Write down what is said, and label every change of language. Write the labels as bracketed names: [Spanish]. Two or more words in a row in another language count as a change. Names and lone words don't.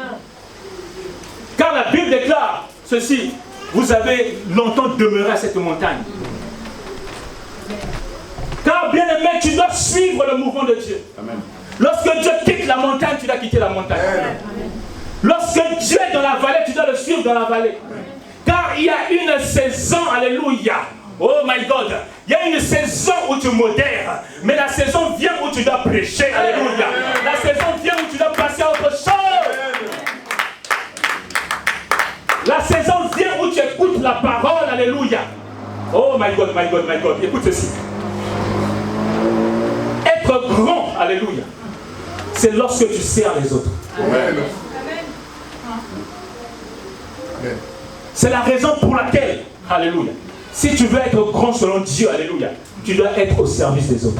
[French] Car la Bible déclare ceci: vous avez longtemps demeuré à cette montagne. Car bien aimé, tu dois suivre le mouvement de Dieu. Amen. Lorsque Dieu quitte la montagne, tu dois quitter la montagne. Amen. Lorsque Dieu est dans la vallée, tu dois le suivre dans la vallée. Amen. Car il y a une saison, alléluia. [English] Oh my God, [French] il y a une saison où tu modères, mais la saison vient où tu dois prêcher, alléluia. La saison vient où tu dois passer à autre chose. La saison vient où tu écoutes la parole, alléluia. [English] Oh my God, my God, my God, [French] écoute ceci. Être grand, alléluia, c'est lorsque tu sers les autres. Amen. C'est la raison pour laquelle, alléluia, si tu veux être grand selon Dieu, alléluia, tu dois être au service des autres.